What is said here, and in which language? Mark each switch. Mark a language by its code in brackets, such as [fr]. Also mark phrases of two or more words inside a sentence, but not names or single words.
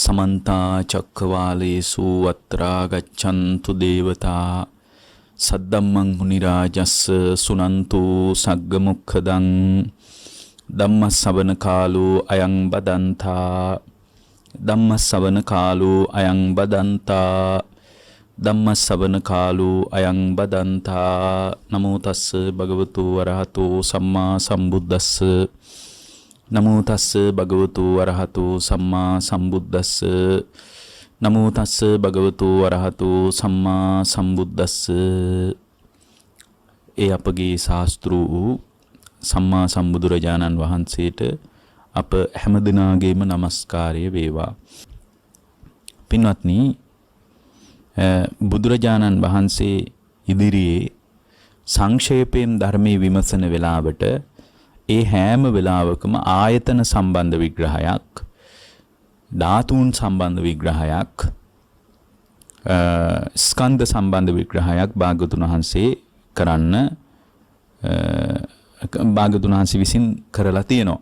[pi] समन्ता चक्रवालेषु अत्रा गच्छन्तु देवता सद्दम्मं मुनिराजस्स सुनन्तु सग्गमुखदं धम्मश्रवण कालो अयं बदन्ता धम्मश्रवण कालो अयं बदन्ता ධම්මස්සවන කාලෝ අයං බදන්තා නමෝ තස්ස භගවතු වරහතෝ සම්මා සම්බුද්දස්ස නමෝ තස්ස භගවතු වරහතෝ සම්මා සම්බුද්දස්ස නමෝ තස්ස භගවතු වරහතෝ සම්මා සම්බුද්දස්ස. [si] ඒ අපගේ ශාස්ත්‍රූ සම්මා සම්බුදුරජාණන් වහන්සේට අප හැමදිනාගේම নমස්කාරය වේවා. පින්වත්නි, බුදුරජාණන් වහන්සේ ඉදිරියේ සංක්ෂේපයෙන් ධර්මයේ විමසන වෙලාවට ඒ හැම වෙලාවකම ආයතන සම්බන්ධ විග්‍රහයක්, ධාතුන් සම්බන්ධ විග්‍රහයක්, ස්කන්ධ සම්බන්ධ විග්‍රහයක් භාග්‍යවතුන් වහන්සේ භාග්‍යවතුන් වහන්සේ විසින් කරලා තියෙනවා.